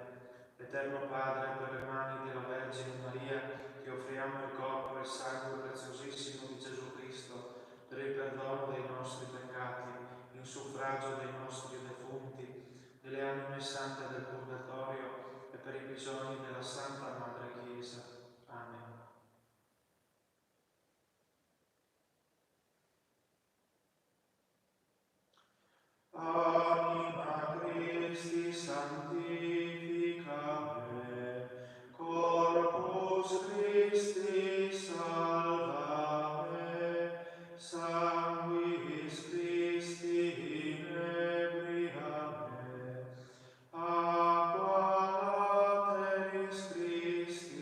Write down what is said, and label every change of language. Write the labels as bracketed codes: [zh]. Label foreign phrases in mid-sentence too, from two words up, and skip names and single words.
[it] Eterno Padre, per le mani della Vergine Maria, ti offriamo il corpo e il sangue preziosissimo di Gesù Cristo per il perdono dei nostri peccati, in suffragio dei nostri defunti, delle anime sante del Purgatorio e per i bisogni della Santa Madre Chiesa. Amen. [la] Anima Christi sanctifica me, corpus Christi salva me, sanguis Christi inebria me, aqua lateris Christi.